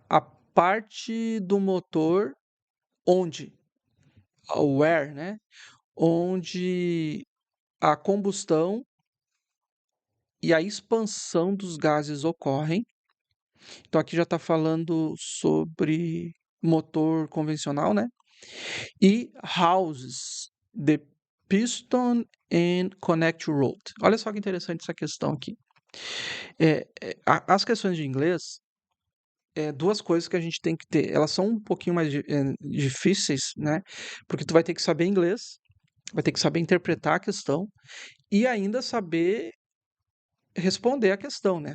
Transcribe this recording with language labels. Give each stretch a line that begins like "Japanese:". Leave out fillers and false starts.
Portuguese: A parte do motor onde, where, né? Onde a combustão e a expansão dos gases ocorrem. Então aqui já está falando sobre motor convencional, né?
English: E houses the piston and connect rod.
Portuguese: Olha só que interessante essa questão aqui. As questões de inglês, duas coisas que a gente tem que ter. Elas são um pouquinho mais difíceis, né? Porque tu vai ter que saber inglês, vai ter que saber interpretar a questão e ainda saber responder a questão, né?